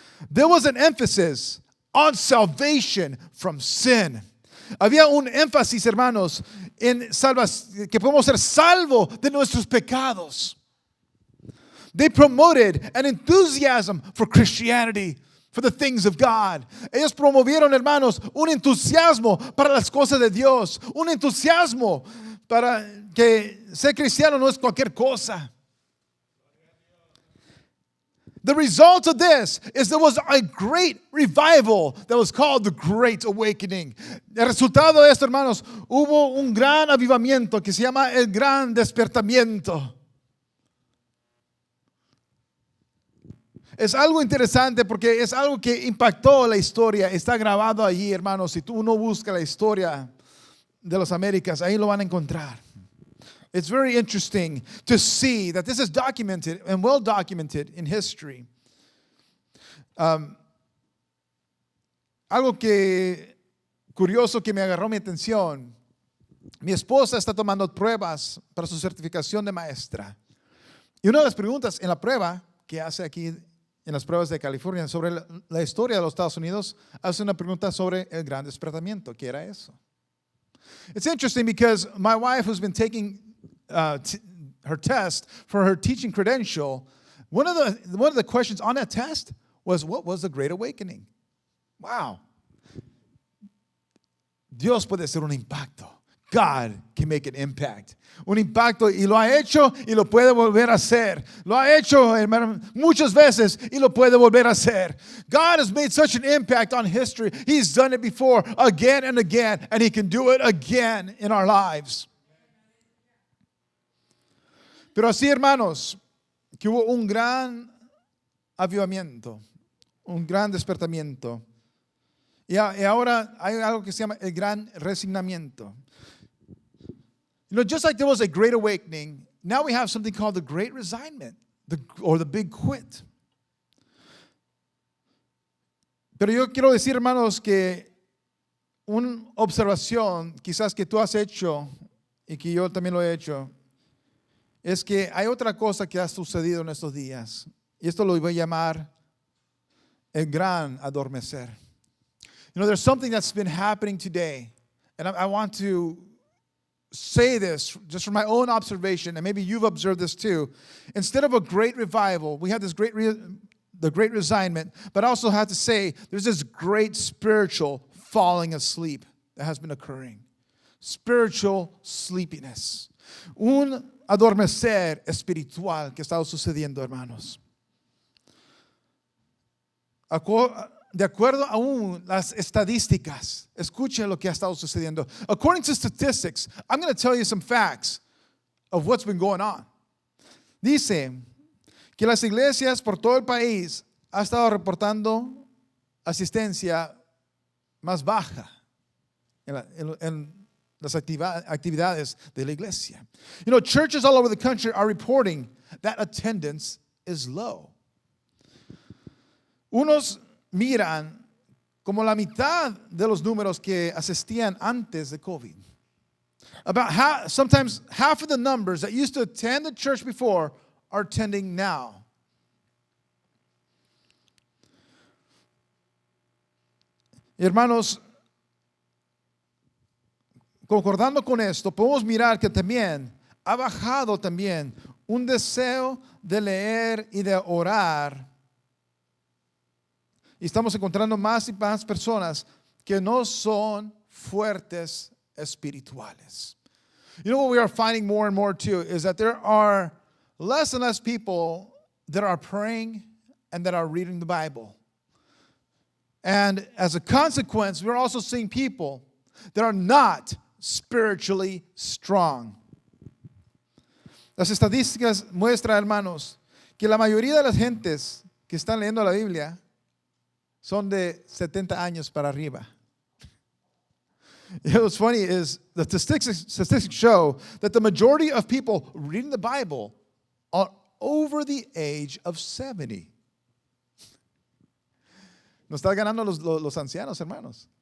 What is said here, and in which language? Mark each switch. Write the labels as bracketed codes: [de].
[en] There was an emphasis on salvation from sin. [es] Había un énfasis, hermanos, en que podemos ser salvos de nuestros pecados. [en] They promoted an enthusiasm for Christianity, for the things of God. [es] Ellos promovieron, hermanos, un entusiasmo para las cosas de Dios, un entusiasmo para que ser cristiano no es cualquier cosa. [en] The result of this is there was a great revival that was called the Great Awakening. [es] El resultado de esto, hermanos, hubo un gran avivamiento que se llama el Gran Despertamiento. Es algo interesante porque es algo que impactó la historia. Está grabado allí, hermanos. Si uno busca la historia de las Américas, ahí lo van a encontrar. [en] It's very interesting to see that this is documented and well documented in history. [es] Algo curioso que me agarró mi atención. Mi esposa está tomando pruebas para su certificación de maestra. Y una de las preguntas en la prueba que hace aquí en las pruebas de California sobre la historia de los Estados Unidos, hace una pregunta sobre el Gran Despertamiento. ¿Qué era eso? [en] It's interesting because my wife, who's been taking her test for her teaching credential, one of the questions on that test was, what was the Great Awakening? Wow. [es] Dios puede hacer un impacto. [en] God can make an impact. [es] Un impacto, y lo ha hecho y lo puede volver a hacer. Lo ha hecho, hermano, muchas veces y lo puede volver a hacer. [en] God has made such an impact on history. He's done it before again and again, and He can do it again in our lives. [es] Pero así, hermanos, que hubo un gran avivamiento, un gran despertamiento. Y ahora hay algo que se llama el gran resignamiento. [en] You know, just like there was a great awakening now we have something called the Great Resignment, or the Big Quit. [es] Pero yo quiero decir, hermanos, que una observación quizás que tú has hecho y que yo también lo he hecho, es que hay otra cosa que ha sucedido en estos días. Y esto lo voy a llamar el gran adormecer. [en] You know, there's something that's been happening today. And I want to say this just from my own observation, and maybe you've observed this too. Instead of a great revival, we have this the great resignment, but I also have to say there's this great spiritual falling asleep that has been occurring. Spiritual sleepiness. [es] Un adormecer espiritual que está sucediendo, hermanos. De acuerdo a las estadísticas, escuchen lo que ha estado sucediendo. [en] According to statistics, I'm going to tell you some facts of what's been going on. [es] Dice que las iglesias por todo el país han estado reportando asistencia más baja en las actividades de la iglesia. [en] You know, churches all over the country are reporting that attendance is low. [es] Unos miran como la mitad de los números que asistían antes de COVID. [en] Sometimes half of the numbers that used to attend the church before are attending now. [es] Hermanos, concordando con esto, podemos mirar que también ha bajado también un deseo de leer y de orar. Y estamos encontrando más y más personas que no son fuertes espirituales. [en] You know what we are finding more and more too is that there are less and less people that are praying and that are reading the Bible. And as a consequence, we're also seeing people that are not spiritually strong. [es] Las estadísticas muestran, hermanos, que la mayoría de las gentes que están leyendo la Biblia son de 70 años para arriba. [en] You know, what's funny is the statistics show that the majority of people reading the Bible are over the age of 70. [es] Nos está ganando los ancianos, hermanos.